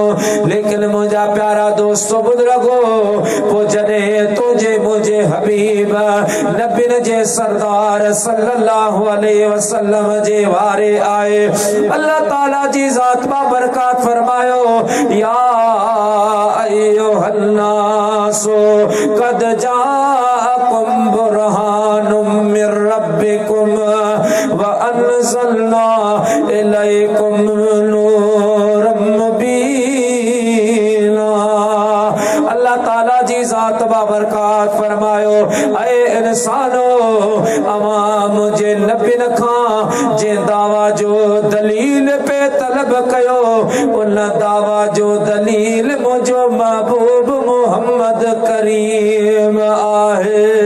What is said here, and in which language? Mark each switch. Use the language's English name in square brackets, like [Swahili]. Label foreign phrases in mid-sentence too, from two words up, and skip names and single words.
[Sindhi] लेकिन मुंहिंजा प्यारा दोस्तों बुजुर्गो, पोइ जॾहिं तुंहिंजे मुंहिंजे हबीब नबिन जे सरदार [Arabic] صلى الله عليه وسلم [Sindhi] जे वारे आए, अल्लाह ताला जी ज़ात बाबरकात फरमायो, या [Arabic] أيها الناس قد جاءكم برهان من ربكم وأنزلنا إليكم نورا مبينا. [Sindhi] अल्लाह ताला जी ज़ात बाबरकात फरमायो, ऐ इंसानो, अवां मुझे नबिन खां जे दावा जो दलील पे तलब कयो, उन दावा जो दलील मुझो महबूब मोहम्मद करीम आहे।